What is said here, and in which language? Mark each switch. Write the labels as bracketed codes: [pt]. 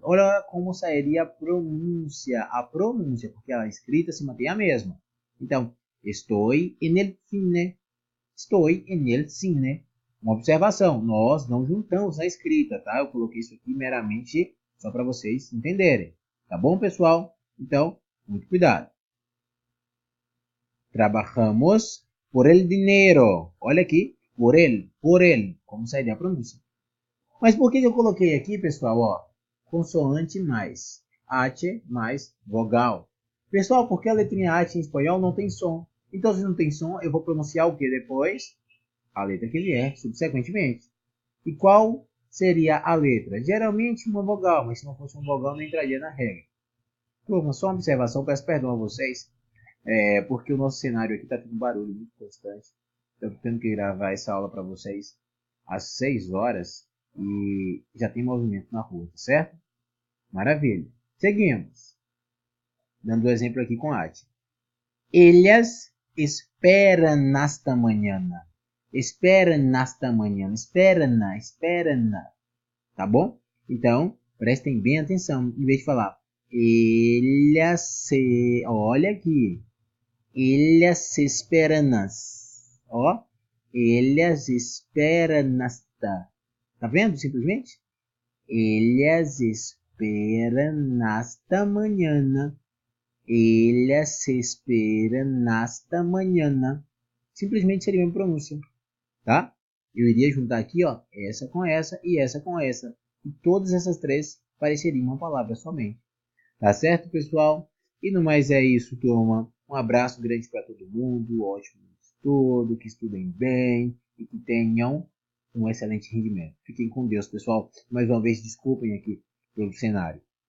[pt] Olha como sairia a pronúncia, porque a escrita se mantém a mesma. Então, estou [es] en el cine. Estou en el cine. [pt] Uma observação, nós não juntamos a escrita, tá? Eu coloquei isso aqui meramente só para vocês entenderem. Tá bom, pessoal? Então, muito cuidado. [es] Trabajamos por el dinero. [pt] Olha aqui, [es] por el, [pt] como sairia a pronúncia. Mas por que eu coloquei aqui, pessoal, ó, consoante mais H mais vogal? Pessoal, porque a letrinha H em espanhol não tem som. Então, se não tem som, eu vou pronunciar o que depois? A letra que vier, subsequentemente. E qual seria a letra? Geralmente uma vogal, mas se não fosse uma vogal, não entraria na regra. Turma, só uma observação, peço perdão a vocês, porque o nosso cenário aqui está tendo barulho muito constante. Eu estou tendo que gravar essa aula para vocês às 6 horas e já tem movimento na rua, tá certo? Maravilha. Seguimos. Dando o exemplo aqui com a Ati. [es] Ellas esperan hasta mañana. Esperan hasta mañana. Esperan. [pt] Tá bom? Então, prestem bem atenção. Em vez de falar [es] ellas se... [pt] Olha aqui. [es] Ellas esperan. Ó. Ellas esperan hasta. [pt] Tá vendo? Simplesmente. [es] Ellas esperan hasta mañana. Ellas esperan hasta mañana. [pt] Simplesmente seria uma pronúncia, tá? Eu iria juntar aqui, ó, essa com essa e essa com essa. E todas essas três pareceriam uma palavra somente. Tá certo, pessoal? E no mais é isso, turma. Um abraço grande para todo mundo. Ótimo estudo, que estudem bem e que tenham um excelente rendimento. Fiquem com Deus, pessoal. Mais uma vez, desculpem aqui pelo cenário.